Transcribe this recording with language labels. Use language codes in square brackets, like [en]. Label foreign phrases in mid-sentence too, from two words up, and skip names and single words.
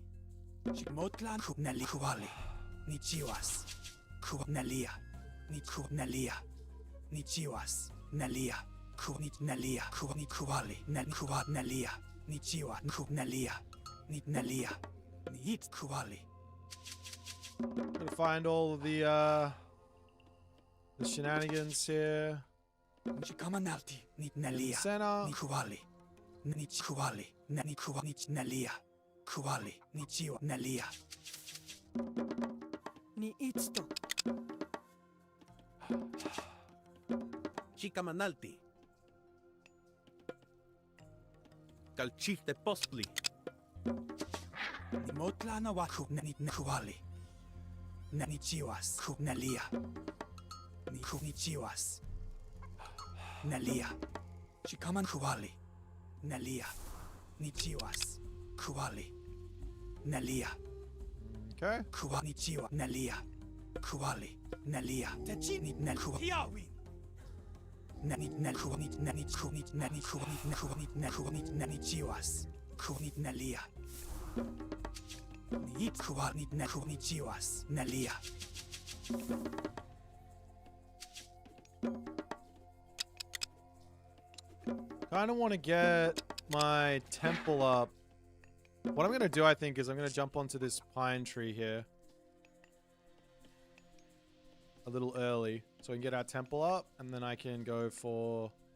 [nah] Motlan nali kuali. Ni chiwas. Nalia. Ni nalia. Ni chiwas. Nalia. Ni nalia. Ni kuali. Nalia. Ni chiwa. Nalia. Ni nalia. Ni hit kuali. [en] Gotta find all of the shenanigans here. [nah] Shikamanalti. Ni nalia. [en] Center. [nah] Ni kuali. Ni kuali. Ni kuali. Nalia. Kuali. Ni chiwa. Nalia. Ni itsto. Chikamanalti. Kalchite postli. Ni motlana wa ni kuali. Ni chiwas. Nalia. Ni chiwas. Nalia. Shikaman kuali. Nalia. Ni chiwas. Kuali. Nalia. [en] Okay. [nah] Kuali chiwa. Nalia. Kuali. Nalia. Ni kuali. Nani kuali. Nani kuali. Nani kuali. Nani kuali. Nani chiwas. Kuali. Nalia. Ni kuali. Nani kuali. Chiwas. Nalia. [en] Kind of want to get my temple up. What I'm going to do, I think, is I'm going to jump onto this pine tree here a little early so we can get our temple up, and then I can go for...